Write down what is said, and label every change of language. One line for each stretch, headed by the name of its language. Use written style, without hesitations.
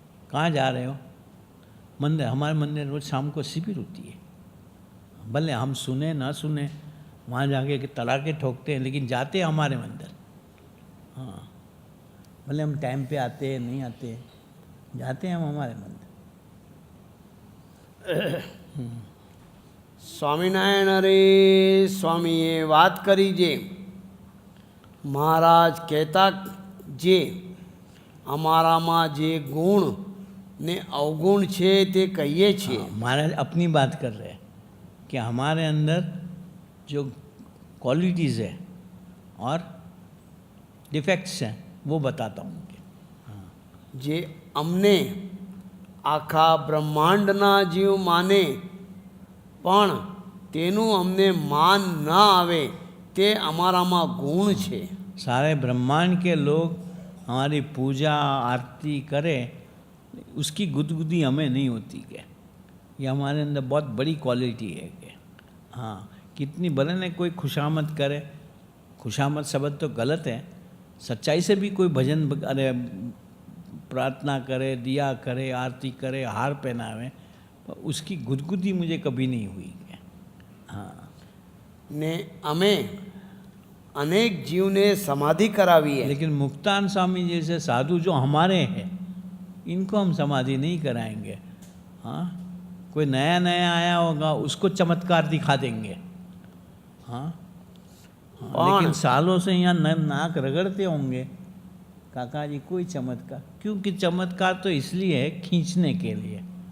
Hindi: कहाँ जा रहे हो, मंदिर. हमारे मंदिर रोज शाम को शिविर होती है, भले हम सुने ना सुने, वहाँ जाके तड़ाके ठोकते हैं लेकिन जाते हैं हमारे मंदिर. हाँ, भले हम टाइम पे आते हैं नहीं आते, जाते हैं हम हमारे मंदिर.
Gujarati: સ્વામિનારાયણ અરે સ્વામીએ વાત કરી જે મહારાજ કહેતા જે અમારામાં જે ગુણ ને અવગુણ છે તે કહીએ છીએ.
Hindi: महाराज अपनी बात कर रहे हैं कि हमारे अंदर जो क्वालिटीज़ है और डिफेक्ट्स हैं वो बताता हूँ.
Gujarati: જે અમને આખા બ્રહ્માંડના જીવ માને પણ તેનું અમને માન ન આવે તે અમારામાં ગુણ છે.
Hindi: सारे ब्रह्मांड के लोग हमारी पूजा आरती करें, उसकी गुदगुदी हमें नहीं होती क्या. ये हमारे अंदर बहुत बड़ी क्वालिटी है क्या. हाँ, कितनी भले ने कोई खुशामद करे, खुशामद शब्द तो गलत है, सच्चाई से भी कोई भजन अरे प्रार्थना करे, दिया करे, आरती करे, हार पहनावे, तो उसकी गुदगुदी मुझे कभी नहीं हुई क्या. हाँ,
Gujarati: ને અમે અનેક જીવને સમાધિ કરાવી है.
Hindi: लेकिन मुक्तान स्वामी जैसे साधु जो हमारे हैं इनको हम समाधि नहीं कराएंगे. हाँ, कोई नया नया आया होगा उसको चमत्कार दिखा देंगे. हाँ, लेकिन सालों से यहाँ नाक रगड़ते होंगे, काका जी कोई चमत्कार, क्योंकि चमत्कार तो इसलिए है खींचने के लिए.